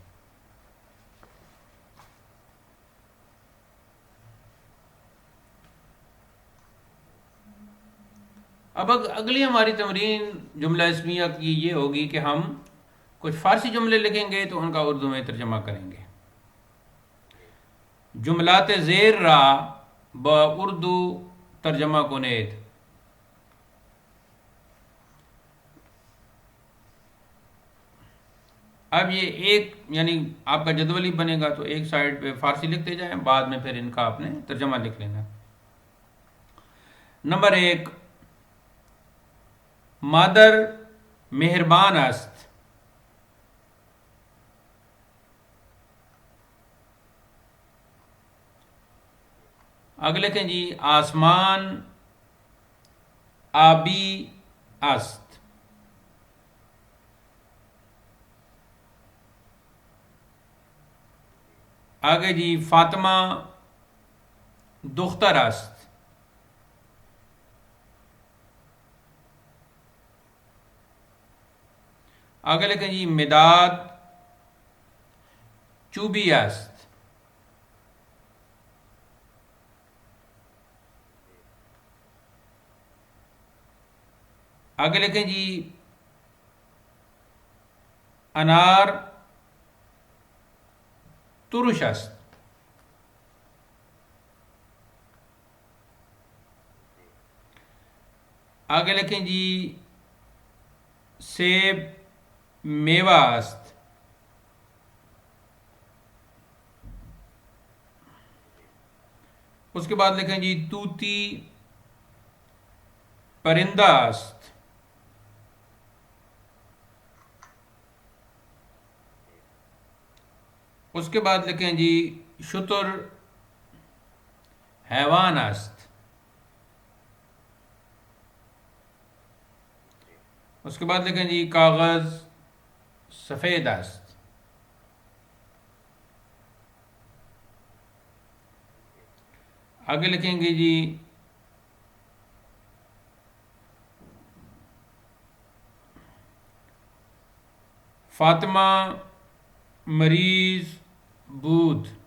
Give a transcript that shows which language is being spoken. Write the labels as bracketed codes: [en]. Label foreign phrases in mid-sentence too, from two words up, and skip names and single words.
[ur] اب اگلی ہماری تمرین جملہ اسمیہ کی یہ ہوگی کہ ہم کچھ فارسی جملے لکھیں گے تو ان کا اردو میں ترجمہ کریں گے۔ [fa] جملات زیر را با اردو ترجمہ کنید۔ [ur] اب یہ ایک یعنی آپ کا جدول ہی بنے گا تو ایک سائڈ پہ فارسی لکھتے جائیں، بعد میں پھر ان کا آپ نے ترجمہ لکھ لینا۔ [fa] نمبر 1 مادر مہربان است۔ [ur] آگے لکھیں جی [fa] آسمان آبی است۔ [ur] آگے جی [fa] فاطمہ دختر است۔ [ur] آگے لکھیں جی [fa] مداد چوبی است۔ [ur] آگے لکھیں جی [fa] انار ترش است۔ [ur] آگے لکھیں جی [fa] سیب میوہ است۔ [ur] اس کے بعد لکھیں جی [fa] طوطی پرندہ است۔ [ur] اس کے بعد لکھیں جی [fa] شتر حیوان است۔ [ur] اس کے بعد لکھیں جی [fa] کاغذ سفید است۔ [ur] آگے لکھیں گے جی [fa] فاطمہ مریض بود۔